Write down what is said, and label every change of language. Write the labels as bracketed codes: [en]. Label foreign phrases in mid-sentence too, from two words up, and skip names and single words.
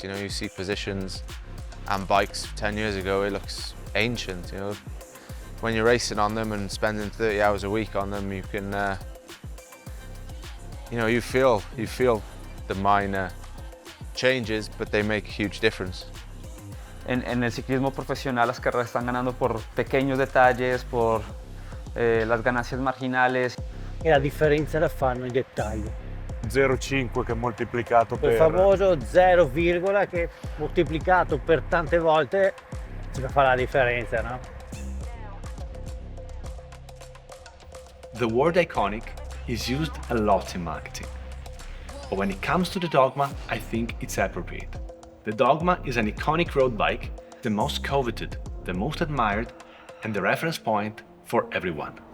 [en] You see positions and bikes 10 years ago, it looks ancient. When you're racing on them and spending 30 hours a week on them, you can, you feel the minor changes, but they make a huge difference. [es] En el ciclismo profesional las carreras están ganando por pequeños detalles, por las ganancias marginales. [it] E la differenza la fanno i dettagli. 0,5 che moltiplicato Quel per... famoso 0, che moltiplicato per tante volte ci fa la differenza, no? [en] The word iconic is used a lot in marketing. But when it comes to the Dogma, I think it's appropriate. The Dogma is an iconic road bike, the most coveted, the most admired, and the reference point for everyone.